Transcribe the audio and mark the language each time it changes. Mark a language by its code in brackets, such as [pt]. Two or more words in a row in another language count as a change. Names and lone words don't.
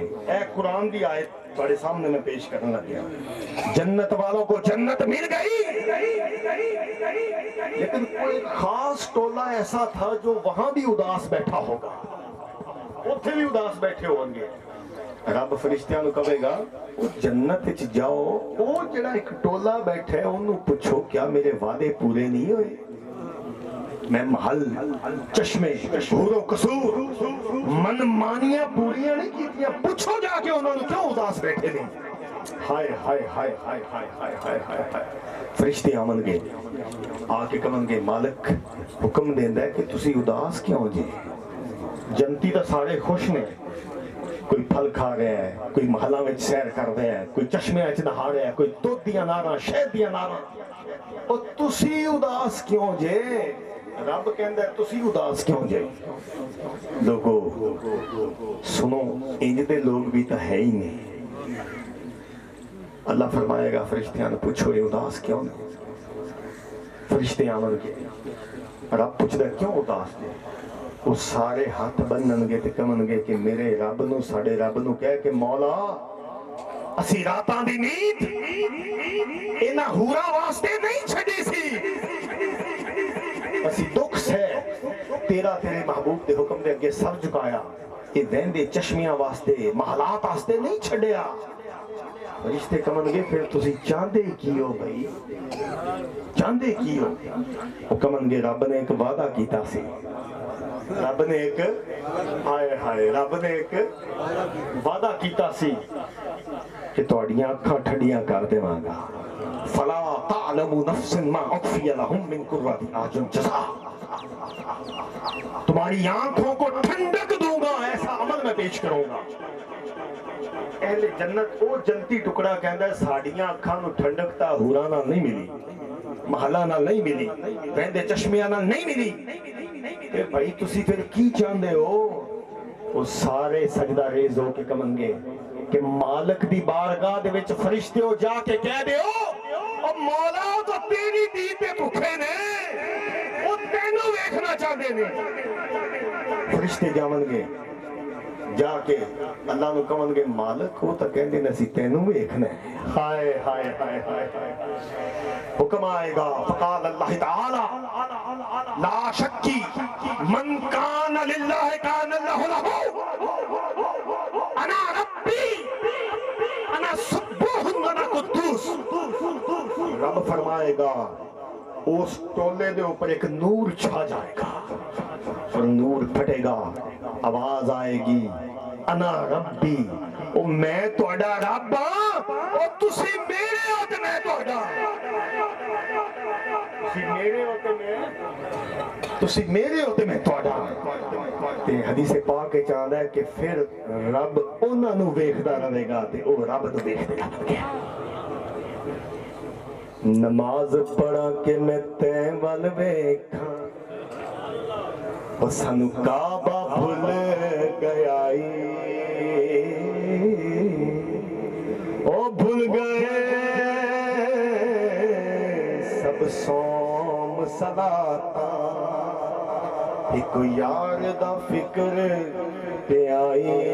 [pa] اے قرآن دی آیت تھوڑے سامنے میں پیش کرنے لگیا، [ur] جنت والوں کو جنت مل گئی، لیکن کوئی خاص ٹولہ ایسا تھا جو وہاں بھی اداس بیٹھا ہوگا، اتنے بھی اداس بیٹھے ہوں گے۔ [pa] رب فرشتیاں نو کہے گا جنت وچ جاؤ، وہ جڑا ایک ٹولہ بیٹھا ہے انہوں پوچھو کیا میرے وعدے پورے نہیں ہوئے؟ میں محل چشمے حور و قصور من مانیاں پوریاں نہیں کیتیاں، پوچھو جا کے انہوں نے کیوں اداس بیٹھے نے؟ ہائے ہائے ہائے ہائے ہائے ہائے ہائے ہائے۔ فرشتے آمن گے، آ کے کمن گے مالک حکم دیندا ہے کہ تسی اداس کیوں جی؟ جنتی تو سارے خوش نے، کوئی پھل کھا رہا ہے، کوئی محلاں وچ سیر کر رہا ہے، کوئی چشمے وچ نہا رہا ہے، کوئی دودھ دیاں ناراں شہد دیاں ناراں، اور تسی اداس کیوں جے؟ رب کہندا ہے تسی اداس کیوں جے؟ لوگو سنو، انج دے لوگ بھی تو ہے ہی نہیں۔ اللہ فرمائے گا فرشتیاں نے پوچھو یہ اداس کیوں نہیں؟ فرشتے آمن گے، رب پوچھدا کیوں اداس نے؟ وہ سارے ہاتھ بنن گے تے کمن گے کہ میرے رب نو، ساڈے رب نو کہہ کہ مولا اسی راتاں دی نیند انہاں حوراں واسطے نہیں چھڈی سی، اسی دکھ سے تیرا تیرے محبوب دے حکم دے اگے سر جھکایا، یہ وہندے چشمیاں واسطے محلات واسطے نہیں چھڈیا۔ فرشتے کمن گے پھر تسی چاہندے کی ہو بھائی، چاہندے کی ہو؟ وہ کمن گے رب نے ایک وعدہ کیتا سی، رب نے ایک ہائے ہائے رب نے ایک وعدہ کیتا سی کہ تہاڈیاں اکھاں ٹھنڈیاں کر دیواں گا، [ar] فلا تعلم نفس ما اخفی لهم من قرۃ اعین جزاء، [ur] تمہاری آنکھوں کو ٹھنڈک دوں گا، ایسا عمل میں پیش کروں گا۔ [pa] اہل جنت وہ جنتی ٹکڑا کہندا ہے ساڈیاں اکھاں نو ٹھنڈک تا حوراں نال نہیں ملی، محلاں نال نہیں ملی، وہندے چشمیاں نال نہیں ملی، کہ بھائی تسی پھر کی چاہندے ہو؟ وہ سارے سجدہ ریز ہو کے کمن گے کہ مالک دی بارگاہ دے وچ فرشتے ہو جا کے کہہ دیو او مولا تو تیری دید دے بھکھے نے، وہ تینوں ویکھنا چاہندے نے۔ فرشتے جاون گے جا کے اللہ نو کہن گے مالک وہ تو کہندے نے اسی تینوں ویکھنا ہے۔ [ar] ہائے ہائے ہائے ہائے [ur] حکم آئے گا [ar] فقال اللہ تعالی لا شکی من کان للہ کان اللہ لہ، انا ربی انا سبوح انا قدوس۔ [pa] رب فرمائے گا اس ٹولے دے اوپر ایک نور چھا جائے گا، اور نور پھٹے گا، آواز آئے گی [ar] انا ربی، [pa] او میں تہاڈا رب ہاں، اور تسی میرے ہو تے میں تہاڈا، تسی میرے ہو تے میں، تسی میرے ہو تے میں تہاڈا۔ تے حدیث پاک وچ آندا ہے کہ پھر رب انہاں نو ویکھدا رہے گا تے او رب نو ویکھدے رہن گے۔ نماز پڑھا کے میں تیں ول ویکھاں، اور سانو کعبہ بھول گیا، او بھول گئے سب صوم صلاتاں، ایک یار دا فکر پہ آئی۔